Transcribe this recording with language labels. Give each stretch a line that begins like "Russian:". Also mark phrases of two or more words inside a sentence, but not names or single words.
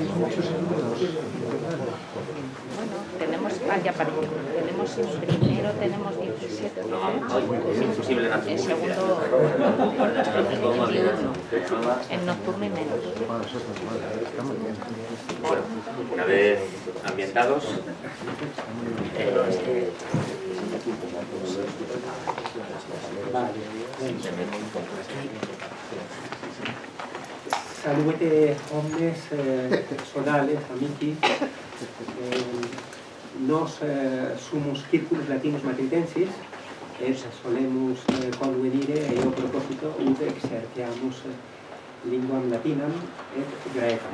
Spanish: Bueno, tenemos, ya apareció, tenemos en primero, tenemos 17, Es imposible en en segundo, en nocturno y menos. Bueno, una vez ambientados,
Latin: Salute omnes sodales, amici. Nos sumus circulus latinus matritensis, et solemus convenire, eo proposito, ut exerciamus linguam latinam et graecam.